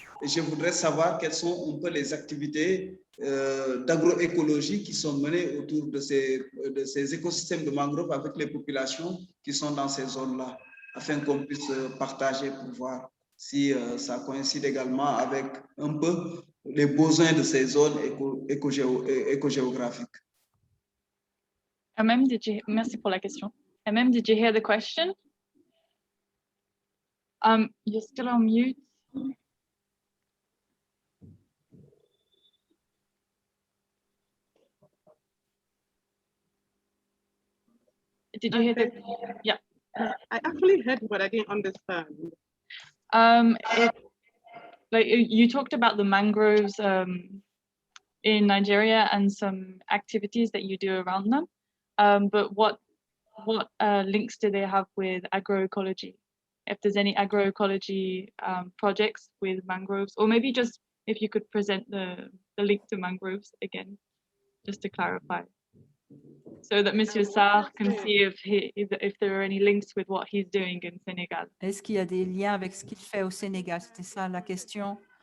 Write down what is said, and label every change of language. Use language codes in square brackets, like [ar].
[fr] Et je voudrais savoir quelles sont un peu les activités d'agroécologie qui sont menées autour de ces écosystèmes de mangroves avec les populations qui sont dans ces zones-là, afin qu'on puisse partager pour voir si ça coïncide également avec un peu les besoins de ces zones écogéographiques. Merci pour la question. [en] MM, did you hear the question? You're still on mute. Did you hear the... Yeah. I actually heard, but I didn't understand. Like you talked about the mangroves in Nigeria and some activities that you do around them, but what links do they have with agroecology? If there's any agroecology projects with mangroves, or maybe just if you could present the link to mangroves again, just to clarify, so that Monsieur Sarr can see if there are any links with what he's doing in Senegal. [fr] Est-ce qu'il y a des liens avec ce qu'il fait au Sénégal? C'était ça la question.